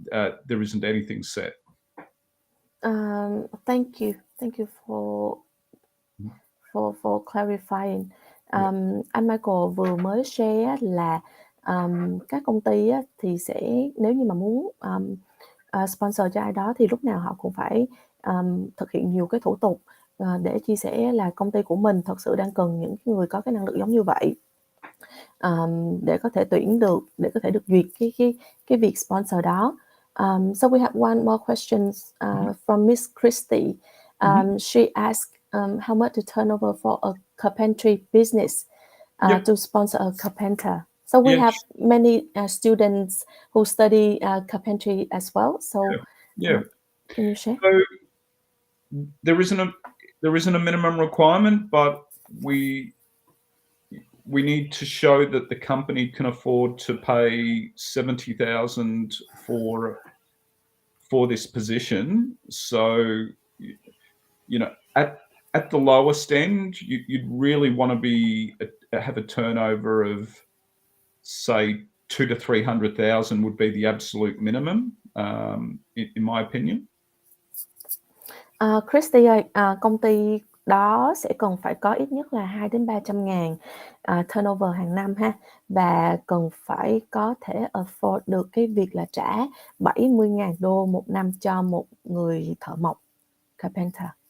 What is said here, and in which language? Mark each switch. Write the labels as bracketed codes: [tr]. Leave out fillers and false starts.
[en] There isn't anything set. Thank you for clarifying. [vi] Anh Michael vừa mới share là các công ty thì sẽ, nếu như mà muốn sponsor cho ai đó thì lúc nào họ cũng phải thực hiện nhiều cái thủ tục để chia sẻ là công ty của mình thật sự đang cần những người có cái năng lực giống như vậy. Để có thể tuyển được, để có thể được duyệt cái việc sponsor đó. [en] So we have one more question from Miss Christie. She asked how much the turnover for a carpentry business to sponsor a carpenter. So we have many students who study carpentry as well. So can you share? So there isn't a minimum requirement, but we need to show that the company can afford to pay $70,000 for this position. So, you know, at the lowest end, you'd really want to have a turnover of, say, 200,000 to 300,000 would be the absolute minimum, in my opinion. [vi] Christy ơi, công ty đó sẽ cần phải có ít nhất là 200,000 đến 300,000 turnover hàng năm ha, và cần phải có thể afford được cái việc là trả 70,000 đô một năm cho một người thợ mộc carpenter.